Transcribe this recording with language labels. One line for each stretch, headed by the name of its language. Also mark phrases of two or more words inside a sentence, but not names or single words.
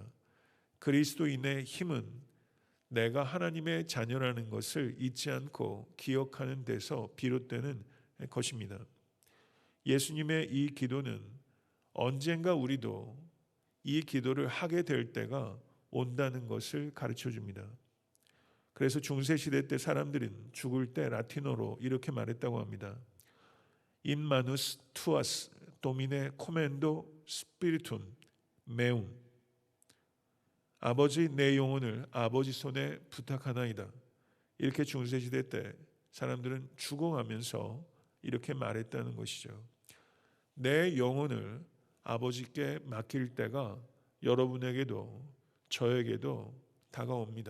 Korean: 그리스도인의 힘은 내가 하나님의 자녀라는 것을 잊지 않고 기억하는 데서 비롯되는 것입니다. 예수님의 이 기도는 언젠가 우리도 이 기도를 하게 될 때가 온다는 것을 가르쳐 줍니다. 그래서 중세시대 때 사람들은 죽을 때 라틴어로 이렇게 말했다고 합니다.
Latin: In manus tuas domine commendo spiritum meum.
Korean: 아버지 내 영혼을 아버지 손에 부탁하나이다. 이렇게 중세시대 때 사람들은 죽어가면서 이렇게 말했다는 것이죠. 내 영혼을 아버지께 맡길 때가 여러분에게도 저에게도 다가옵니다.